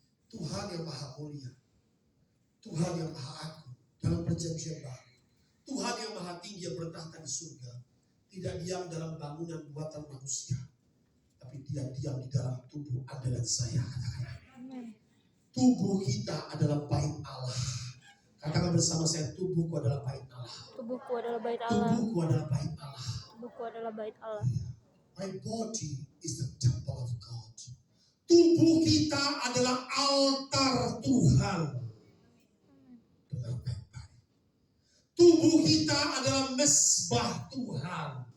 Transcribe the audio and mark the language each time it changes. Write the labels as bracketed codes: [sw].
[id] Tuhan yang maha mulia, Tuhan yang maha agung dalam perjanjian baru, Tuhan yang maha tinggi yang bertahta di surga, tidak diam dalam bangunan buatan manusia, tapi dia diam di dalam tubuh Anda dan saya. Katakan amin. Tubuh kita adalah bait Allah. Katakan bersama saya, tubuhku adalah bait Allah. Tubuhku adalah bait Allah. Tubuhku adalah bait Allah. Tubuhku adalah bait Allah. [en] My body is the temple of God. [id] Tubuh kita adalah altar Tuhan. Dengar baik-baik. Tubuh kita adalah mesbah Tuhan.